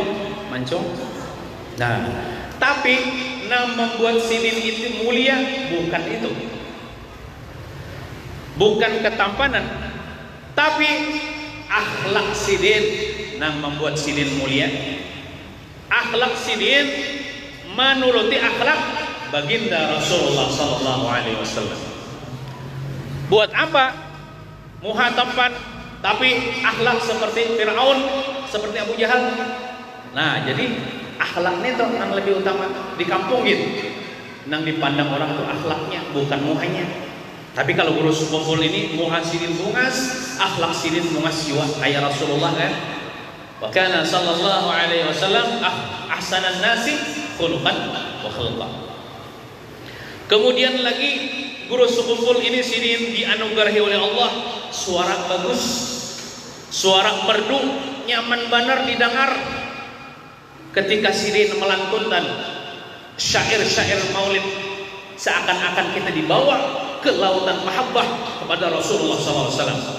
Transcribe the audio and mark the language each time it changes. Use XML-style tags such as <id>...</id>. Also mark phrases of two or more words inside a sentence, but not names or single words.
<bjn>Nah, tapi membuat Sidin itu mulia bukan itu, bukan ketampanan, tapi akhlak Sidin yang membuat Sidin mulia. Akhlak Sidin menuruti akhlak baginda Rasulullah</bjn> <ar>صلى الله عليه وسلم.</ar> <bjn>Buat apa muha tampan tapi akhlak seperti Firaun, seperti Abu Jahal? Nah, jadi akhlaknya itu yang lebih utama di kampung gitu. Yang dipandang orang itu akhlaknya, bukan muhanya. Tapi kalau urus kumpul ini muha Sidin bungas, akhlak Sidin bungas jiwa kayak Rasulullah kan.</bjn> <ar>وكان صلى الله عليه وسلم أحسن الناس خلقا وخلقا.</ar> <bjn>Kemudian lagi guru sekumpul ini Sidin dianugerahi oleh Allah suara bagus, suara merdu, nyaman benar didengar. Ketika Sidin melantunkan syair-syair maulid, seakan-akan kita dibawa ke lautan mahabbah kepada Rasulullah SAW.</bjn>